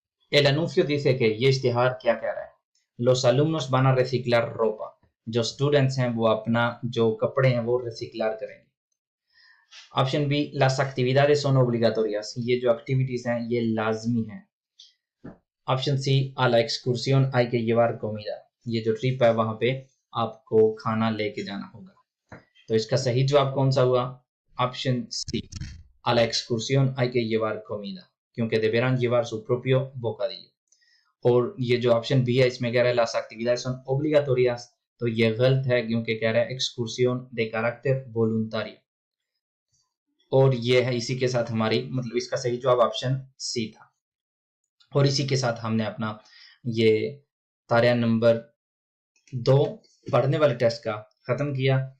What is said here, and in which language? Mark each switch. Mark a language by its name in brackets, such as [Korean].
[Spanish] El anuncio dice que [Hindi] ये इश्तिहार क्या कह रहा है, [Spanish] los alumnos van a reciclar ropa, [Hindi] जो स्टूडेंट्स हैं वो अपना जो कपड़े हैं वो रिसिक्लर करेंगे। Option B, [Spanish] las actividades son obligatorias, [Hindi] ये जो एक्टिविटीज हैं ये लाजमी हैं। Option C, [Spanish] a la excursión hay que llevar comida, [Hindi] ये जो ट्रिप है वहां पे आपको खाना लेके जाना होगा। तो इसका सही जवाब कौन सा हुआ? Option C, [Spanish] a la excursión hay que llevar comida, [Hindi] क्योंकि [Spanish] deberán llevar su propio bocadillo। [Hindi] और ये जो ऑप्शन बी है इसमें कह रहा है [Spanish] las actividades son obligatorias, [Hindi] तो ये गलत है क्योंकि कह रहा है [Spanish] excursión de carácter voluntario, [Hindi] और ये है इसी के साथ हमारी मतलब इसका सही जवाब ऑप्शन सी था। और इसी के साथ हमने अपना ये तारिया नंबर 2 पढ़ने वाले टेस्ट का खत्म किया।